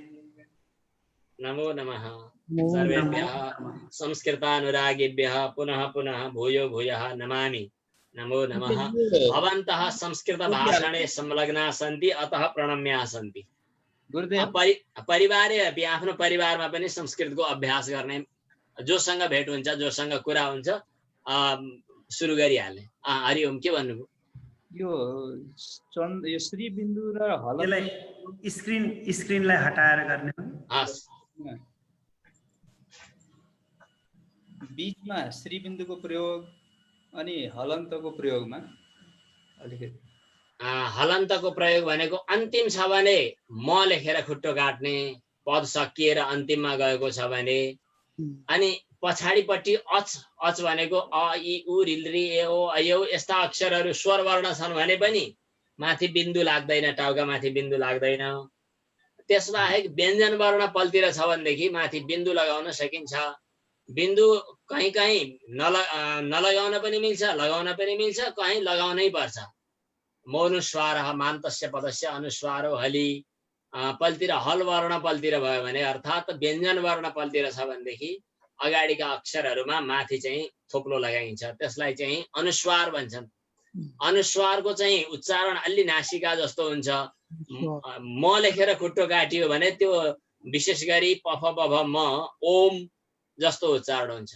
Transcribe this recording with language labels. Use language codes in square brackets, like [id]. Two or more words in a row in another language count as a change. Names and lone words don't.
[sa] नमो नमः सर्वेभ्यः संस्कृतानुरागिभ्यः पुनः पुनः भूयो भूयः नमामि। नमो नमः। भवन्तः संस्कृतभाषणे संलग्नाः सन्ति अतः प्रणम्याः सन्ति। परिवारे अपि [ne] आफ्नो परिवारमा पनि संस्कृतको अभ्यास गर्ने जोसँग भेट हुन्छ जोसँग कुरा हुन्छ सुरु गरिहाल्ने। हरिओम के भन्नुभयो? यो श्री बिन्दु र हल स्क्रिनलाई हटाएर गर्ने हो। हस् बीचमा श्री बिन्दुको प्रयोग अनि हलन्तको प्रयोगमा अलिकति हलन्तको प्रयोग भनेको अन्तिम छ भने म लेखेर खुट्टो काट्ने, पद सकिएर अन्तिममा गएको छ भने, अनि पछाडिपट्टि अच भनेको अ इ उ ऋ ऋ ए ओ ऐ यस्ता अक्षरहरू स्वर वर्ण छन् भने पनि माथि बिन्दु लाग्दैन, टाउका माथि बिन्दु लाग्दैन। त्यसबाहेक व्यञ्जन वर्ण पल्तिर छ भनेदेखि माथि बिन्दु लगाउन सकिन्छ। बिन्दु कहीँ कहीँ नलगाउन पनि मिल्छ, लगाउन पनि मिल्छ, कहीँ लगाउनै पर्छ। [sa] मौनुस्वारः मान्तस्य पदस्य अनुस्वारो हलि [ne] पल्तिर हल वर्ण पल्तिर भयो भने अर्थात् व्यञ्जन वर्ण पल्तिर छ भनेदेखि अगाडिका अक्षरहरूमा माथि चाहिँ थोप्लो लगाइन्छ, त्यसलाई चाहिँ अनुस्वार भन्छन्। अनुस्वारको चाहिँ उच्चारण अलि नासिका जस्तो हुन्छ। म लेखेर खुट्टो काटियो भने त्यो विशेष गरी पफ पफ म ओम जस्तो उच्चारण हुन्छ।